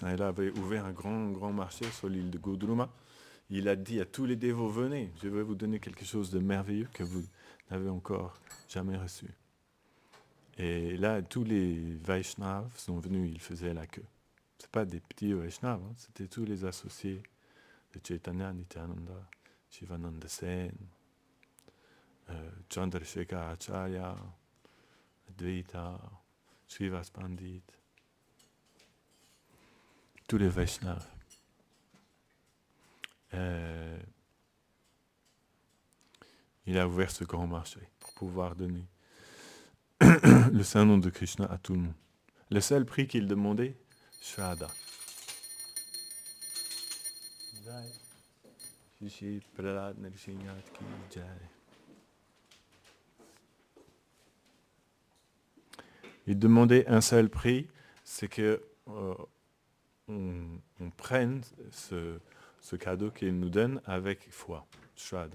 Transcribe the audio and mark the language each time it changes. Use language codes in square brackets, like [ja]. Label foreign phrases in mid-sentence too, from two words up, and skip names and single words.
[fr] Il avait ouvert un grand marché sur l'île de Godruma. Il a dit à tous les dévots, venez, je vais vous donner quelque chose de merveilleux que vous n'avez encore jamais reçu. Et là, tous les Vaishnavas sont venus, ils faisaient la queue. Ce pas des petits Vaishnavas, c'était tous les associés de Chaitanya, Nityananda, Shivananda Sen, Chandrasekhar Acharya, Advaita, Srivas Pandit, tous les Vaishnavas. Il a ouvert ce grand marché pour pouvoir donner le Saint-Nom de Krishna à tout le monde. Le seul prix qu'il demandait, Shraddha. Il demandait un seul prix, c'est que on prenne ce cadeau qu'il nous donne avec foi, Shraddha.